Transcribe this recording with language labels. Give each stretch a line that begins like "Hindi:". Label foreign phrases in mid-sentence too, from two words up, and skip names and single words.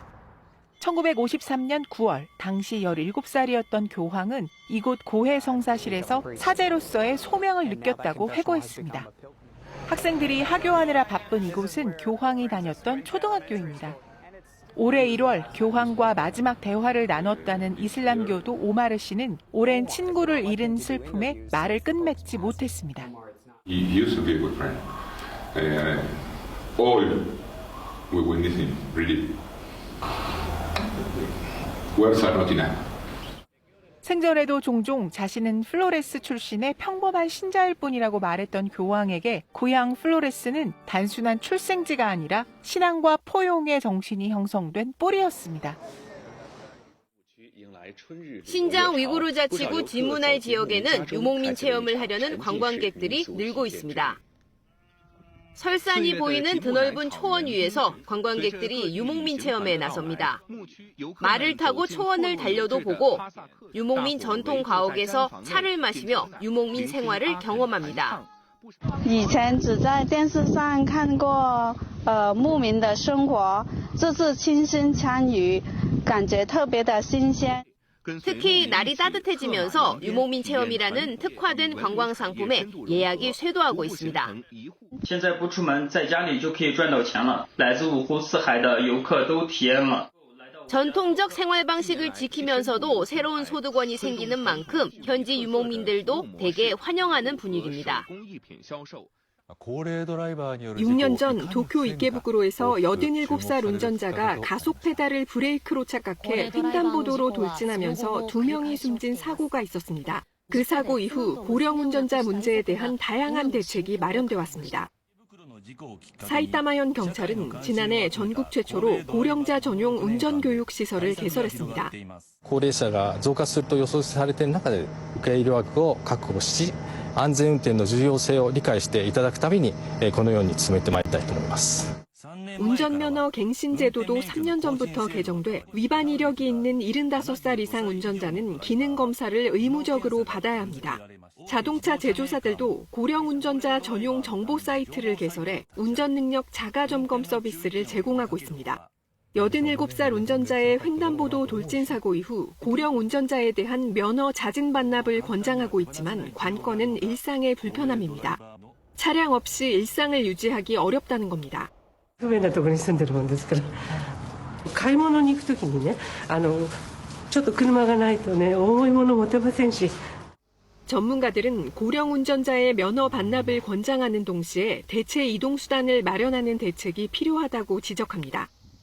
Korean: 1953년 9월 당시 17살이었던 교황은 이곳 고해 성사실에서 사제로서의 소명을 느꼈다고 회고했습니다. 학생들이 하교하느라 바쁜 이곳은 교황이 다녔던 초등학교입니다. 올해 1월 교황과 마지막 대화를 나눴다는 이슬람교도 오마르 씨는 오랜 친구를 잃은 슬픔에 말을 끝맺지 못했습니다.
English: He used to be a good friend. All we miss him, really. Words are not enough.
Korean: 생전에도 종종 자신은 플로레스 출신의 평범한 신자일 뿐이라고 말했던 교황에게 고향 플로레스는 단순한 출생지가 아니라 신앙과 포용의 정신이 형성된 뿌리였습니다. 신장 위구르 자치구 지문알 지역에는 유목민 체험을 하려는 관광객들이 늘고 있습니다. 설산이 보이는 드넓은 초원 위에서 관광객들이 유목민 체험에 나섭니다. 말을 타고 초원을 달려도 보고 유목민 전통 가옥에서 차를 마시며 유목민 생활을 경험합니다.
Chinese: 以前只在电视上看过牧民的生活，这次亲身参与，感觉特别的新鲜。
Korean: 특히 날이 따뜻해지면서 유목민 체험이라는 특화된 관광 상품에 예약이 쇄도하고 있습니다.
Chinese: 现在不出门，在家里就可以赚到钱了。来自五湖四海的游客都体验了。
Korean: 전통적 생활 방식을 지키면서도 새로운 소득원이 생기는 만큼 현지 유목민들도 대개 환영하는 분위기입니다. 6년 전 도쿄 이케부쿠로에서 87살 운전자가 가속 페달을 브레이크로 착각해 횡단보도로 돌진하면서 2명이 숨진 사고가 있었습니다. 그 사고 이후 고령 운전자 문제에 대한 다양한 대책이 마련돼 왔습니다. 사이타마현 경찰은 지난해 전국 최초로 고령자 전용 운전교육 시설을 개설했습니다.
Japanese: 高齢者が増加すると予想されている中で受け入れ枠を確保し、安全運転の重要性を理解していただくためにこのように進めてまいりたいと思います。
Korean: 운전면허 갱신 제도도 3년 전부터 개정돼 위반 이력이 있는 75살 이상 운전자는 기능 검사를 의무적으로 받아야 합니다. 자동차 제조사들도 고령 운전자 전용 정보 사이트를 개설해 운전 능력 자가 점검 서비스를 제공하고 있습니다. 87살 운전자의 횡단보도 돌진 사고 이후 고령 운전자에 대한 면허 자진 반납을 권장하고 있지만 관건은 일상의 불편함입니다. 차량 없이 일상을 유지하기 어렵다는 겁니다.
Japanese: 不便なところに住んでるもんですから買い物に行くときにねちょっと車がないとね重いもの持てませんし
Korean: 전문가들은 고령 운전자의 면허 반납을 권장하는 동시에 대체 이동 수단을 마련하는 대책이 필요하다고 지적합니다.